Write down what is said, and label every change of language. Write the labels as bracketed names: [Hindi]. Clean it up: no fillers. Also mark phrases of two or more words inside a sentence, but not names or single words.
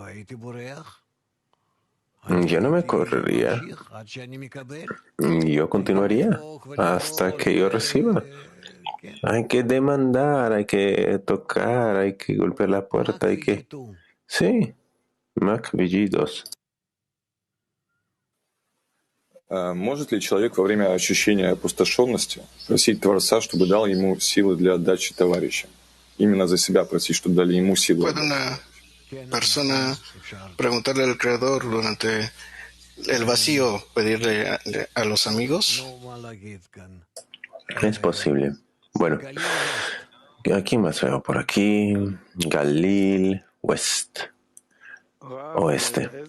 [Spanish] Yo no me correría. Yo continuaría hasta que yo reciba. Hay que demandar, hay que tocar, hay que golpear la puerta, hay que... Sí, Mac Villidos. [Russian] Может ли человек во время ощущения опустошенности просить Творца, чтобы дал ему силы для отдачи товарища? Именно за себя просить, чтобы дали ему силы. [Spanish] ¿Puede una persona preguntarle al Creador durante el vacío, pedirle a los amigos? Es posible. Bueno, aquí más veo por aquí, Galil, oeste.